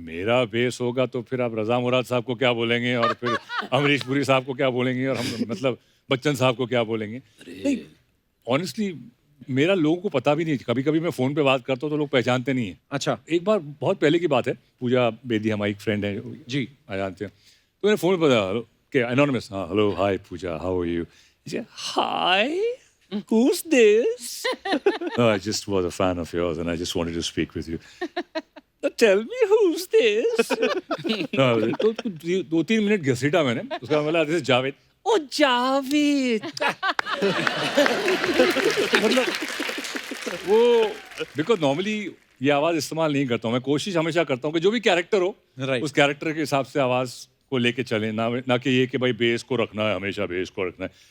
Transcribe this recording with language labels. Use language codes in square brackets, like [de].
[hi] मेरा बेस होगा तो फिर आप रजा मुराद साहब को क्या बोलेंगे, और फिर अमरीश पुरी साहब को क्या बोलेंगे, और हम मतलब बच्चन साहब को क्या बोलेंगे। नहीं, ऑनेस्टली मेरा लोगों को पता भी नहीं। कभी कभी मैं फोन पे बात करता हूँ तो लोग पहचानते नहीं है। अच्छा। एक बार बहुत पहले की बात है, पूजा बेदी हमारी एक फ्रेंड है जी, जानते हैं, तो मैंने फोन पर कि एनोनिमस, हाँ hello hi Puja, [en] How are you? Hi, who's this? No, I just was a fan of yours and I just wanted to speak with you. Tell me who's this? [hi] तो 2-3 minute घसीटा मैंने, उसका बोला [en] This is Javed. [hi] ओ जावेद। मतलब वो, because normally ये आवाज इस्तेमाल नहीं करता हूँ मैं। कोशिश हमेशा करता हूँ कि जो भी कैरेक्टर हो, उस कैरेक्टर के हिसाब से आवाज को लेके चले, ना कि ये कि भाई बेस को रखना है, हमेशा बेस को रखना है।